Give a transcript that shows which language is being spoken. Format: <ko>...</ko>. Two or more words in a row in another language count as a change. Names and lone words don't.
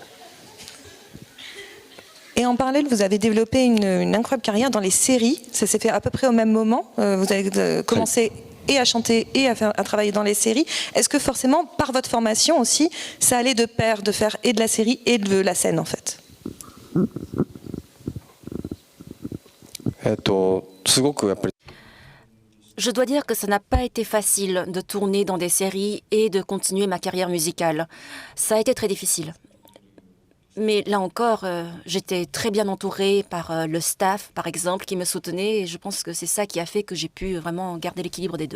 <fr>Et en parallèle, vous avez développé une incroyable carrière dans les séries. Ça s'est fait à peu près au même moment. Vous avez commencé et à chanter et à travailler dans les séries. Est-ce que forcément, par votre formation aussi, ça allait de pair de faire et de la série et de la scène en fait?</fr> <ja>すごくやっぱり</ja> <fr>Je dois dire que ça n'a pas été facile de tourner dans des séries et de continuer ma carrière musicale. Ça a été très difficile. Mais là encore, j'étais très bien entourée par le staff, par exemple, qui me soutenait. Et je pense que c'est ça qui a fait que j'ai pu vraiment garder l'équilibre des deux.</fr>